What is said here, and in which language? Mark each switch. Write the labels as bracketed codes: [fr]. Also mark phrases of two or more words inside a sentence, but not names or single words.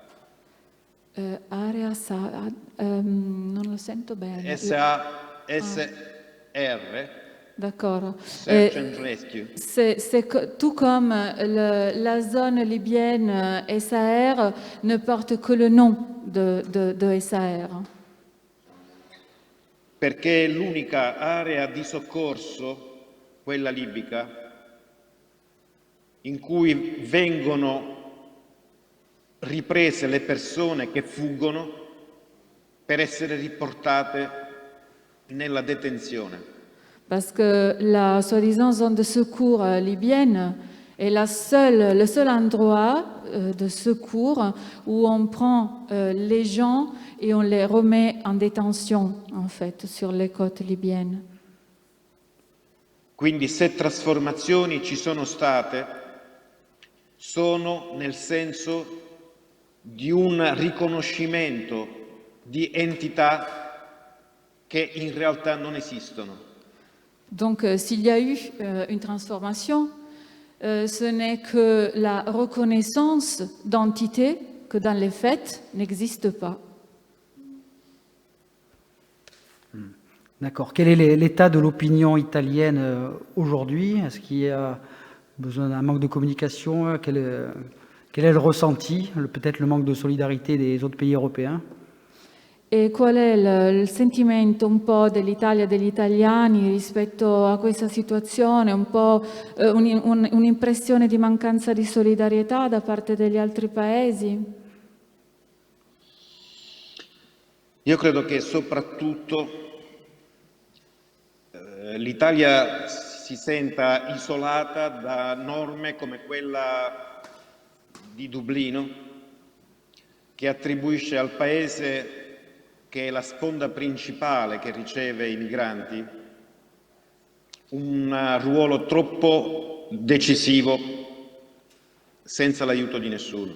[it] Area SAR, non lo sento bene. SAR. [fr] D'accord. [en] Search and Rescue. [fr] C'est tout comme la zone libyenne SAR ne porte que le nom de SAR. [it] Perché è l'unica area di soccorso, quella libica, in cui vengono riprese le persone che fuggono per essere riportate nella detenzione. [fr] Parce que la soi-disant zone de secours libyenne est le seul endroit de secours où on prend les gens et on les remet en détention, en fait, sur les côtes libyennes. [it] Quindi se trasformazioni ci sono state, sono nel senso di un riconoscimento di entità che in realtà non esistono. [fr] Donc, s'il y a eu une transformation, ce n'est que la reconnaissance d'entités que dans les faits n'existent pas. D'accord. Quel est l'état de l'opinion italienne aujourd'hui? Est-ce qu'il y a besoin d'un manque de communication? Quel est le ressenti? Peut-être le manque de solidarité des autres pays européens? [it] E qual è il sentimento un po' dell'Italia, degli italiani rispetto a questa situazione? Un po' un'impressione di mancanza di solidarietà da parte degli altri paesi? Io credo che soprattutto l'Italia si senta isolata da norme come quella di Dublino, che attribuisce al paese, che è la sponda principale che riceve i migranti, un ruolo troppo decisivo senza l'aiuto di nessuno.